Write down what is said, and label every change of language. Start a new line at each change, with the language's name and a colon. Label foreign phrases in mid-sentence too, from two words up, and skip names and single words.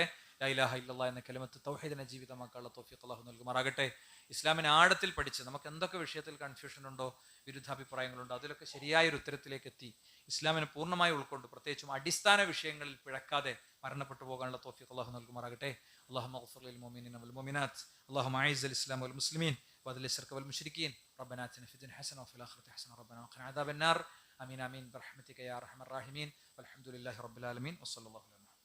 Arabic: لا إله إلا الله
Malayalam: എന്ന കലിമത്ത് തൗഹീദിനെ ജീവിതമാക്കാനുള്ള തൗഫീഖ് അള്ളാഹു നൽകുമാറാകട്ടെ. ഇസ്ലാമിനെ ആഴത്തിൽ പഠിച്ച് നമുക്ക് എന്തൊക്കെ വിഷയത്തിൽ കൺഫ്യൂഷൻ ഉണ്ടോ, വിരുദ്ധാഭിപ്രായങ്ങളുണ്ടോ, അതിലൊക്കെ ശരിയായ ഒരു ഉത്തരത്തിലേക്ക് എത്തി ഇസ്ലാമിനെ പൂർണ്ണമായി ഉൾക്കൊണ്ട് പ്രത്യേകിച്ചും അടിസ്ഥാന വിഷയങ്ങളിൽ പിഴക്കാതെ മരണപ്പെട്ടു പോകാനുള്ള തൗഫീഖ് അള്ളാഹു നൽകുമാറാകട്ടെ.
Arabic: اللهم اغفر للمؤمنين والمؤمنات، اللهم اعز الاسلام والمسلمين واذل الشرك والمشركين، ربنا اتنا في الدنيا حسنه وفي الاخره حسنه ربنا وقنا عذاب النار. امين امين برحمتك يا ارحم الراحمين، والحمد لله رب العالمين، وصلى الله عليه